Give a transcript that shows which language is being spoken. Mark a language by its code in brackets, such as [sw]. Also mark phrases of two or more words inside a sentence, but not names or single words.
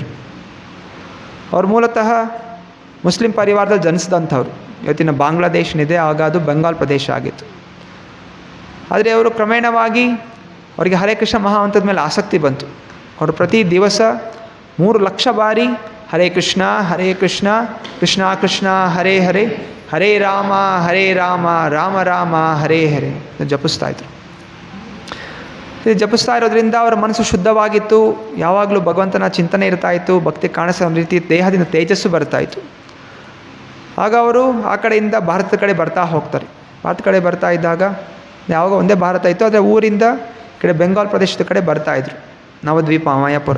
[kn] ಅವ್ರು ಮೂಲತಃ ಮುಸ್ಲಿಂ ಪರಿವಾರದಲ್ಲಿ ಜನಿಸಿದಂಥವ್ರು. ಇವತ್ತಿನ ಬಾಂಗ್ಲಾದೇಶ ಏನಿದೆ, ಆಗ ಅದು ಬೆಂಗಾಲ್ ಪ್ರದೇಶ ಆಗಿತ್ತು. ಆದರೆ ಅವರು ಕ್ರಮೇಣವಾಗಿ ಅವರಿಗೆ ಹರೇ ಕೃಷ್ಣ ಮಹಾಮಂತ್ರದ ಮೇಲೆ ಆಸಕ್ತಿ ಬಂತು. ಅವರು ಪ್ರತಿ ದಿವಸ 3 ಲಕ್ಷ ಬಾರಿ [sa] ಹರೇ ಕೃಷ್ಣ ಕೃಷ್ಣ ಕೃಷ್ಣ ಹರೇ ಹರೇ, ಹರೇ ರಾಮ ರಾಮ ರಾಮ ಹರೇ ಹರೇ [kn] ಜಪಿಸ್ತಾಯಿದ್ರು. ಇದು ಜಪಿಸ್ತಾ ಇರೋದ್ರಿಂದ ಅವರ ಮನಸ್ಸು ಶುದ್ಧವಾಗಿತ್ತು. ಯಾವಾಗಲೂ ಭಗವಂತನ ಚಿಂತನೆ ಇರ್ತಾಯಿತ್ತು. ಭಕ್ತಿ ಕಾಣಿಸೋ ಒಂದು ರೀತಿ ದೇಹದಿಂದ ತೇಜಸ್ಸು ಬರ್ತಾಯಿತ್ತು. ಆಗ ಅವರು ಆ ಕಡೆಯಿಂದ ಭಾರತದ ಕಡೆ ಬರ್ತಾ ಹೋಗ್ತಾರೆ. ಭಾರತ ಕಡೆ ಬರ್ತಾ ಇದ್ದಾಗ ಯಾವಾಗ ಒಂದೇ ಭಾರತ ಇತ್ತು, ಆದರೆ ಊರಿಂದ ಈ ಕಡೆ ಬೆಂಗಾಲ್ ಪ್ರದೇಶದ ಕಡೆ ಬರ್ತಾಯಿದ್ರು, ನವದ್ವೀಪ, ಮಾಯಾಪುರ.